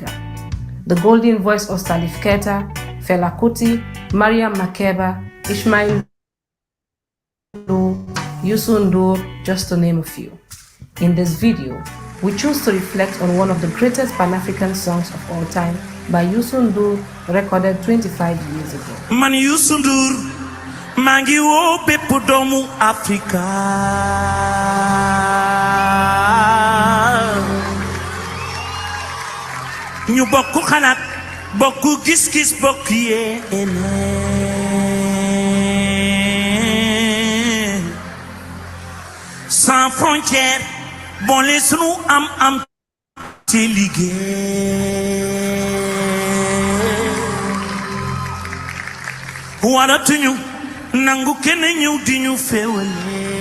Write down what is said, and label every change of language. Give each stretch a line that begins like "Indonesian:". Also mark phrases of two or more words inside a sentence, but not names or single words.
English: The golden voice of Salif Keita, Fela Kuti, Mariam Makeba, Ismail Youssou N'Dour, just to name a few. In this video, we choose to reflect on one of the greatest Pan-African songs of all time by Youssou N'Dour, recorded 25 years ago.
Wolof: Man Youssou N'Dour, Mangi wo bépp doomu Afrika ñu bokk xalaat bokk gis-gis bokk yéene
French: sans frontière
Wolof: boole sunu am te liggéey waratuñu nangu kenn ñëw di ñu féewale